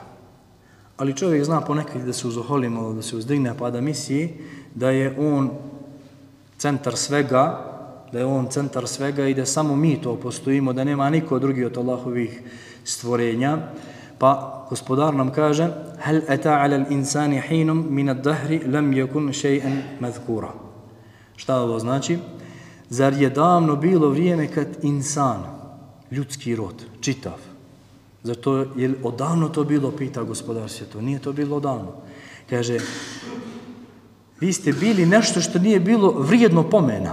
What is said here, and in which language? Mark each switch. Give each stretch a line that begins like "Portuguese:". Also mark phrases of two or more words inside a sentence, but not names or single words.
Bosnian: Ali čovjek zna ponekad da se uzoholi malo, da se uzdigne pa da misli da je on centar svega, i da samo mi to postojimo, da nema niko drugi od Allahovih stvorenja. Pa gospodar nam kaže
Arabic: هَلْ أَتَا عَلَى الْإِنسَانِ حِينٌ مِنَ الدَّهْرِ لَمْ يَكُنْ شَيْئًا مَذْكُورًا
Bosnian: Šta ovo znači? Zar je davno bilo vrijeme kad insan, ljudski rod, čitav, Zato je odavno to bilo, pita gospodar svjetova. Nije to bilo odavno. Kaže, vi ste bili nešto što nije bilo vrijedno pomena.